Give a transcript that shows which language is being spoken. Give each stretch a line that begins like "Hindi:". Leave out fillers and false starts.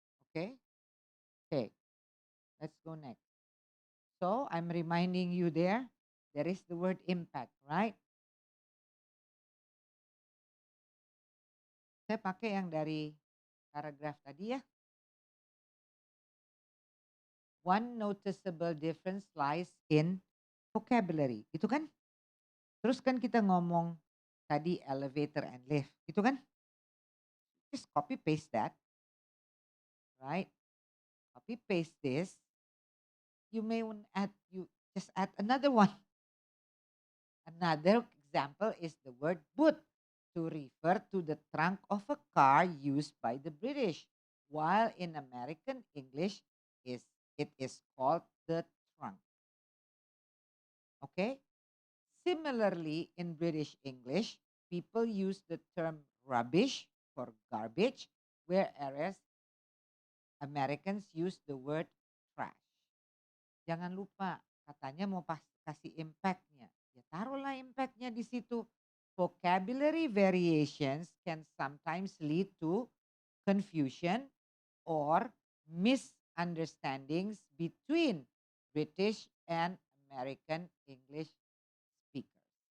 English: Okay? Okay. Let's go next. So, I'm reminding you there is the word impact, right?
Indonesian: Saya pakai yang dari paragraf tadi ya.
English: One noticeable difference lies in vocabulary.
Indonesian: Itu kan? Terus kan kita ngomong tadi elevator and lift. Itu kan?
English: Just copy paste that. Right? Copy paste this. You may want you just add another one. Another example is the word boot to refer to the trunk of a car used by the British, while in American English it is called the trunk. Okay? Similarly, in British English, people use the term rubbish for garbage, whereas Americans use the word trash.
Indonesian: Jangan lupa, katanya mau kasih impact-nya. Ya taruhlah impact-nya di situ.
English: Vocabulary variations can sometimes lead to confusion or misunderstandings between British and American English speakers.